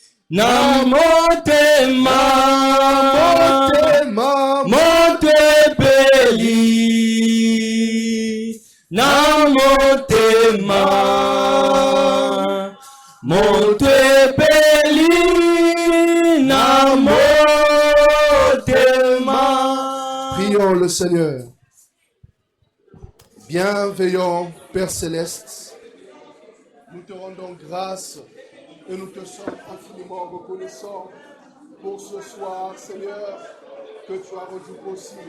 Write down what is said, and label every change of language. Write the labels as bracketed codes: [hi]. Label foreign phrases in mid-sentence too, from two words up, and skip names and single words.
[ln] na motema motebeli na motema motebeli na motema. [fr] Prions le Seigneur. Bienveillant Père Céleste, nous te rendons grâce et nous te sommes infiniment reconnaissants pour ce soir, Seigneur, que tu as rendu possible.